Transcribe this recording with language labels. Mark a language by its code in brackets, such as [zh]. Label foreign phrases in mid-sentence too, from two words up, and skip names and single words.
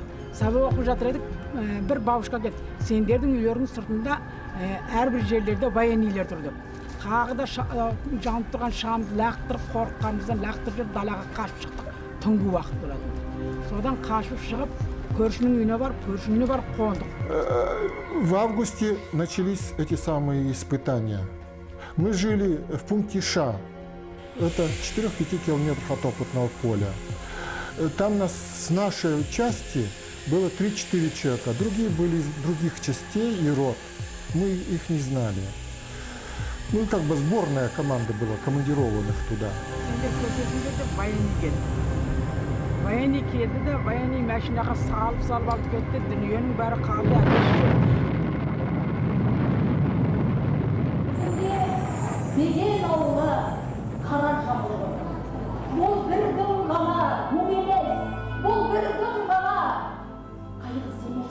[kk] Сабақ оқып жатыр едік, бір бабушка келді. Сендердің үйлерінің сыртында әрбір жерлерде военныйлар тұрды. Тағы да жанып тұрған шамды лақтырып, қорыққанымыздан лақтырып жүріп далаға қашып шықтық. Түнгі уақыт болады. Содан қашып шығып, көршінің үйіне барып қондық. [ru] В августе начались эти самые испытания. Мы жили в пункте Ша. Это 4-5 километров от опытного поля. Там нас с нашей части было 3-4 человека. Другие были из других частей и рот. Мы их не знали. Ну, как бы сборная команда была, командированных туда. [kk] Военный келді де, военный машинаға салып алып кетті, дүниенің бәрі қалды. Беген ауылы қара жамылы. Бұл бірдің ғана, мұң емес. Бұл бірдің ғана қайғысы емес.